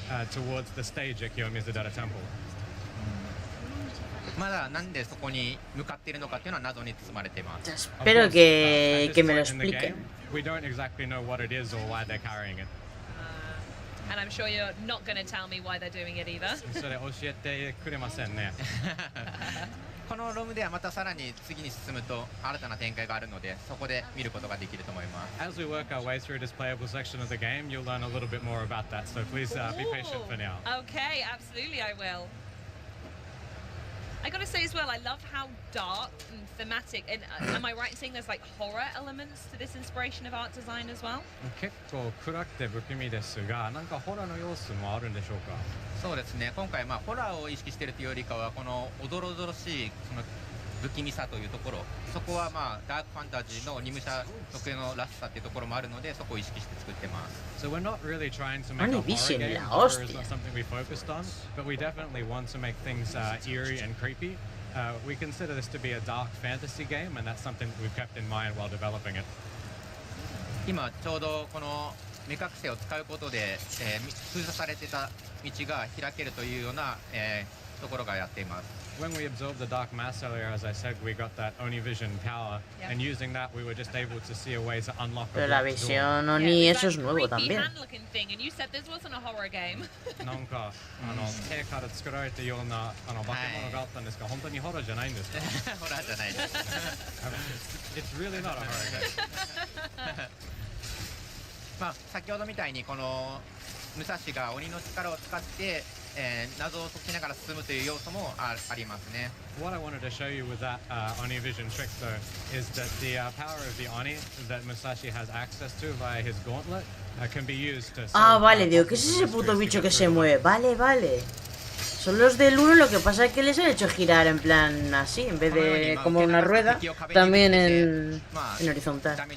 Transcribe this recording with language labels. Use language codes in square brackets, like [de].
[en] Towards the stage at Kiyomizu-dera Temple. [ja] まだなんでそこに向かっているのかっていうのは謎に包まれています。 [es] Espero que me lo expliquen. [en] We don't exactly know what it is or why they're carrying it. And I'm sure you're not going to tell me why they're doing it either. [ja] それ教えてくれませんね。このロームではまたさらに次に進むと新たな展開があるので、そこで見ることができると思います。 [en] As we work our way through this playable section of the game, you'll learn a little bit more about that. So please be patient for now. Okay, absolutely, I will. I gotta say as well, I love how dark and thematic. And am I right in saying there's like horror elements to this inspiration of art design as well? [ja] 結構暗くて不気味ですが、なんかホラーの要素もあるんでしょうか。そうですね。今回ホラーを意識しているというよりかはこのおどろおどろしいその不気味さというところ、そこはダークファンタジーのニムシャ特有のらしさというところもあるので、そこを意識して作ってます。 [en] So we're not really trying to make a horror game. Horror is not something we focused on, but we definitely want to make things eerie and creepy. We consider this to be a dark fantasy game, and that's something we've kept in mind while developing it. [ja] 今ちょうどこの目隠せを使うことで、封鎖されてた道が開けるというような、ところがやっています。 [en] When we absorbed the dark mass earlier, as I said, we got that Onivision power, and using that, we were just able to see a way to unlock a [es] Pero la visión Oni, eso es nuevo también. [ja] なんか手から作られたような化け物があったんですが、本当にホラーじゃないんですか？ホラーじゃないです。 [en] It's really not a horror game. [ja] 先ほどみたいにこの武蔵が鬼の力を使って謎を解きながら進むという要素もありますね。 [en] What I wanted to show you with that Oni Vision trick, though, is that the power of the Oni that Musashi has access to via his gauntlet can be used to... [es] Ah, vale, digo, ¿qué es ese puto bicho que se mueve? Vale, vale. Son los del 1, lo que pasa es que les han hecho girar en plan así, en vez de como una rueda, también en horizontal.